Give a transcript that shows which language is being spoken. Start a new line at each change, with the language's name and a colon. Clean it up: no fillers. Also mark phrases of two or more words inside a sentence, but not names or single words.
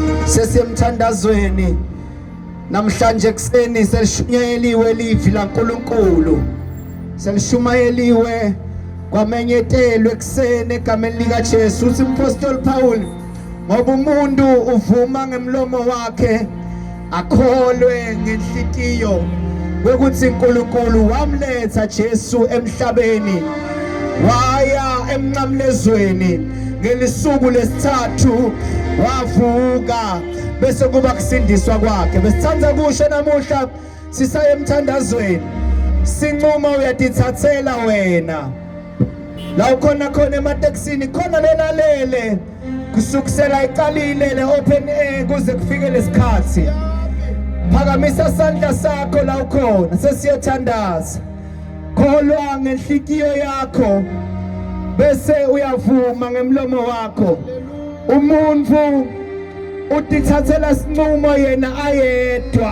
Swati: Sesemthandazweni namhlanje ekseni selishunyeliwe livi laNkulunkulu. Selishumayeliwe kwamenyetelwe ekseni egameni lika Jesu. Uthi umpostoli Paul, ngoba umuntu uvuma ngemlomo wakhe akholwe ngenhliziyo ukuthi uNkulunkulu wamletha Jesu emhlabeni waya emnqamlezweni ngelisuku lesithathu wavuka bese kuba kusindiswa kwakhe. Besithandza kusho namuhla sisaye emthandazweni sinquma uyadithathela wena la ukhona khona emateksini khona lelalele kusukusela iqalile le
English: open air
Swati: kuze kufike lesikhathi. Phakamisa sandla sakho la ukhona sesiyothandaza. Kholwa ngenhliziyo yakho bese uyavuma ngemlomo wakho. Umuntu udithathela isinqumo yena ayedwa.